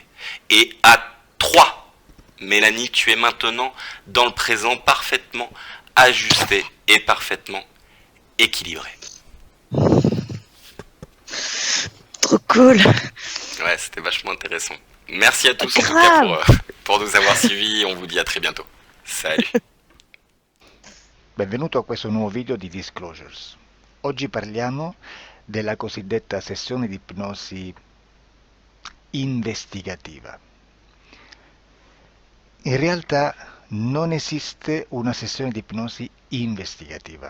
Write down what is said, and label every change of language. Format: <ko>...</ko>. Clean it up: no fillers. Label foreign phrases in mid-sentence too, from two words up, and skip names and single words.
<fr>Et à 3, Mélanie, tu es maintenant dans le présent parfaitement ajusté et parfaitement équilibré. Trop cool. Ouais, c'était vachement intéressant. Merci à tous en tout Grave. cas pour nous avoir suivis. On vous dit à très bientôt. Salut.</fr> <it>Benvenuto a questo nuovo video di Disclosures. Oggi parliamo della cosiddetta sessione di ipnosi investigativa. In realtà non esiste una sessione di ipnosi investigativa.</it>